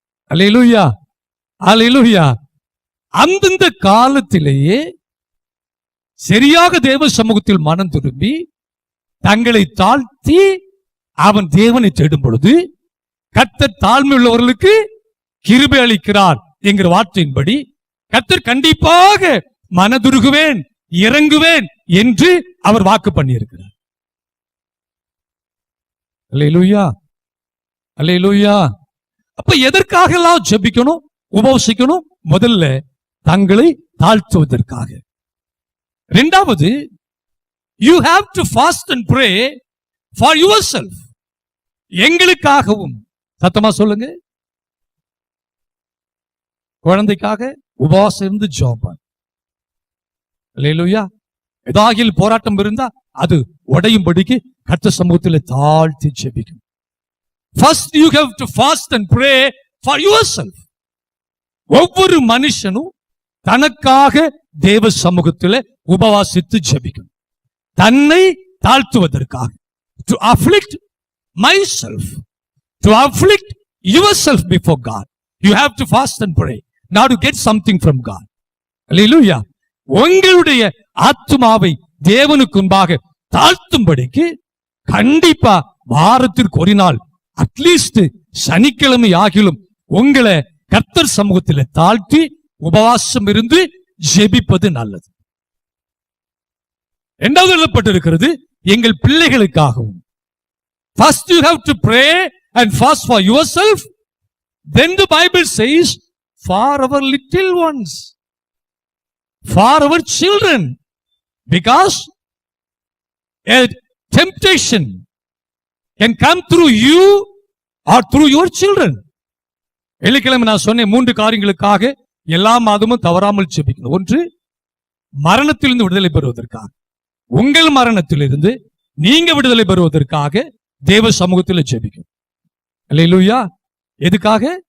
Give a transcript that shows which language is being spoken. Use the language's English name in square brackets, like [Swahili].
[Tamil] அல்லேலூயா, அல்லேலூயா. அந்தந்த காலத்திலேயே சரியாக தேவ சமூகத்தில் மனம் திரும்பி தங்களை தாழ்த்தி அவன் தேவனை தேடும் பொழுது கர்த்தர் தாழ்மை உள்ளவர்களுக்கு கிருபை அளிக்கிறார் என்கிற வார்த்தையின்படி கர்த்தர் கண்டிப்பாக மனதுருகுவேன் இறங்குவேன் என்று அவர் வாக்கு பண்ணியிருக்கிறார். அல்லேலூயா, அல்லேலூயா. அப்ப எதற்காக எல்லாம் ஜெபிக்கணும், உபவசிக்கணும்? முதல்ல தங்களை தாழ்த்துவதற்காக. இரண்டாவது, [English] you have to fast and pray for yourself. [Tamil] எங்களுக்காகவும். சத்தமா சொல்லுங்க. குழந்தைக்காக உபவாசம் இருந்து ஜெபம். அல்லேலூயா. ஏதாகில் போராட்டம் இருந்தா அது உடையும்படிக்கு கர்த்தர் சமூகத்தில் தாழ்த்தி ஜெபிக்கும். [English] First you have to fast and pray for yourself. [Tamil] ஒவ்வொரு மனுஷனும் தனக்காக தேவ சமூகத்தில் உபவாசித்து ஜெபிக்கும். தன்னை தாழ்த்துவதற்காக. [English] To afflict myself, to afflict yourself before God, you have to fast and pray now to get something from God. Hallelujah. [Tamil] உங்களுடைய ஆத்துமாவை தேவனுக்கு முன்பாக தாழ்த்தும்படிக்கு கண்டிப்பா வாரத்திற்கு ஒரு நாள் அட்லீஸ்ட் சனிக்கிழமை ஆகிலும் உங்களை கர்த்தர் சமூகத்தில் தாழ்த்தி உபவாசம் இருந்து ஜெபிப்பது நல்லது. இரண்டாவது எழுதப்பட்டிருக்கிறது எங்கள் பிள்ளைகளுக்காகவும். [English] First you have to pray and fast for yourself. Then the Bible says for our little ones, for our children, because a temptation can come through you or through your children. [Tamil] வெள்ளிக்கிழமை நான் சொன்னேன் 3 காரியங்களுக்காக எல்லா மாதமும் தவறாமல் ஜெபிக்கணும். ஒன்று, மரணத்திலிருந்து விடுதலை பெறுவதற்காக, உங்கள் மரணத்திலிருந்து நீங்க விடுதலை பெறுவதற்காக தேவ சமூகத்தில் ஜெபிக்கணும். அல்லேலூயா. எதுக்காக?